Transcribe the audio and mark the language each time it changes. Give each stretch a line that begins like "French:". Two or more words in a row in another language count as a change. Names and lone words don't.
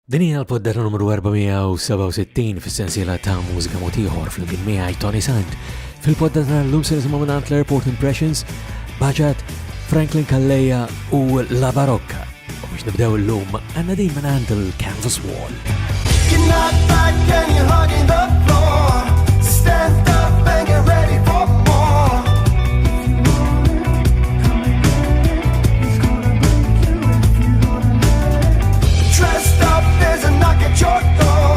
Maltese: Din hija l-poddata numru 467 fis-sensiela ta' mużika mod ieħor fl-imkien miegħi Tony Sant. Fil-poddata l-lum se nisimgħu mingħand l-Airport Impressions, Baġat, Franklin Calleja u La Barocca. U biex nibdew illum għandna din mingħand il-Canvas Wall.
English: You're not back and you're hugging the floor. Stand up and get ready for more. Dressed up, there's a knock at your door.